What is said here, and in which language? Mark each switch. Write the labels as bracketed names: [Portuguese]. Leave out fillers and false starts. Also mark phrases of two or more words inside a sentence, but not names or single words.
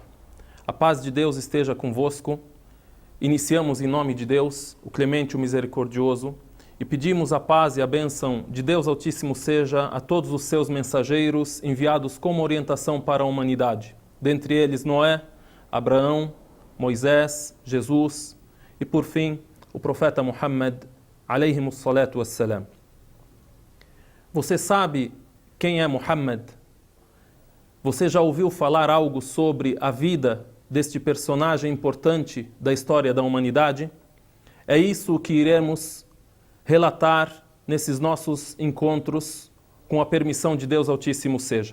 [Portuguese] A paz de Deus esteja convosco. Iniciamos em nome de Deus, o Clemente, o Misericordioso, e pedimos a paz e a bênção de Deus Altíssimo seja a todos os seus mensageiros enviados como orientação para a humanidade. Dentre eles Noé, Abraão, Moisés, Jesus e, por fim, o profeta Muhammad, [Arabic] عليهم الصلاة والسلام. [Portuguese] Você sabe quem é Muhammad? Você já ouviu falar algo sobre a vida deste personagem importante da história da humanidade? É isso que iremos relatar nesses nossos encontros, com a permissão de Deus Altíssimo seja.